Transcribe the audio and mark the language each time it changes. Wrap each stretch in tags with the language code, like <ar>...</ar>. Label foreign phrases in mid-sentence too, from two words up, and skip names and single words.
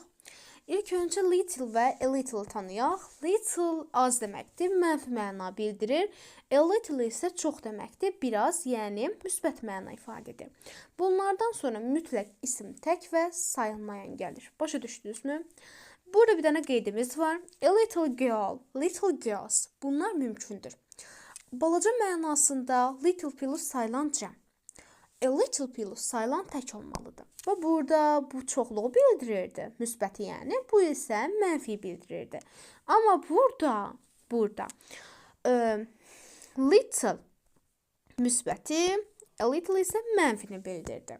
<az>İlk öncə little və</az> <en>a little</en> <az>tanıyaq. Little az deməkdir, mənfi məna bildirir.</az> <en>A little</en> <az>isə çox deməkdir, biraz, yəni müsbət məna ifadə edir. Bunlardan sonra mütləq isim tək və sayılmayan gəlir. Başa düşdünüzmü? Burada bir dənə qeydimiz var.</az> <en>A little girl, little girls.</en> <az>Bunlar mümkündür. Balaca mənasında</az> <en>little plus</en> <az>sayılan cəm.</az> <en>A little plus</en> <az>sayılan tək olmalıdır. Və burada bu çoxluğu bildirirdi, müsbəti yəni. Bu isə mənfi bildirirdi. Amma burada little müsbəti,</az> <en>a little</en> <az>isə mənfini bildirdi.</az>